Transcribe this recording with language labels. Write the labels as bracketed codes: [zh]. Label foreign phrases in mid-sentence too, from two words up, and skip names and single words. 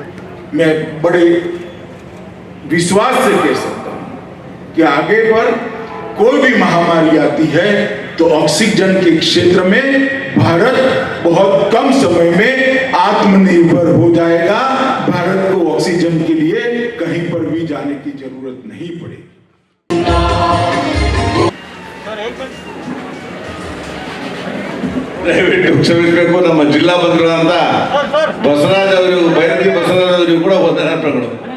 [hi] मैं बड़े विश्वास से कह सकता हूं कि आगे पर कोई भी महामारी आती है तो ऑक्सीजन के क्षेत्र में भारत बहुत कम समय में आत्मनिर्भर हो जाएगा। भारत को ऑक्सीजन के लिए कहीं पर भी जाने की जरूरत नहीं पड़ेगी। [kn] ದಯವಿಟ್ಟು ಕ್ಷಮಿಸಬೇಕು. ನಮ್ಮ ಜಿಲ್ಲಾ ಮಂತ್ರಿಗಳಂತ ಬಸವರಾಜ್ ಅವರು, ಬೈರತಿ ಬಸವರಾಜ್ ಅವರಿಗೂ ಕೂಡ ವಂದನಾರ್ಪಣೆಗಳು.